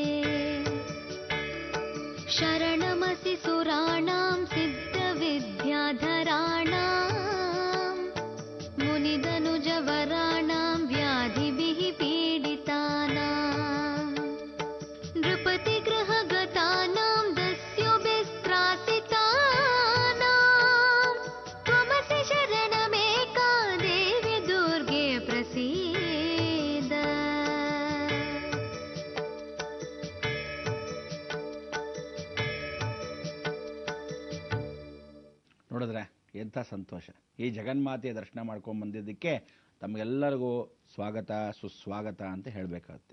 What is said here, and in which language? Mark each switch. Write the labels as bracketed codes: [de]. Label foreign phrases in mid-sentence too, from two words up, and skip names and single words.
[sa] शरणमसि सुराणां सिद्धविद्याधराणां मुनिदनुजवराणां व्याधिभिः पीडितानां नृपतिगृहगतानां दस्युभिस्त्रासितानां त्वमसि शरणमेका देवि दुर्गे प्रसीद [kn] ನೋಡಿದ್ರೆ ಎಂಥ ಸಂತೋಷ. ಈ ಜಗನ್ಮಾತೆಯ ದರ್ಶನ ಮಾಡ್ಕೊಂಡು ಬಂದಿದ್ದಕ್ಕೆ ತಮಗೆಲ್ಲರಿಗೂ ಸ್ವಾಗತ ಸುಸ್ವಾಗತ ಅಂತ ಹೇಳಬೇಕಾಗುತ್ತೆ.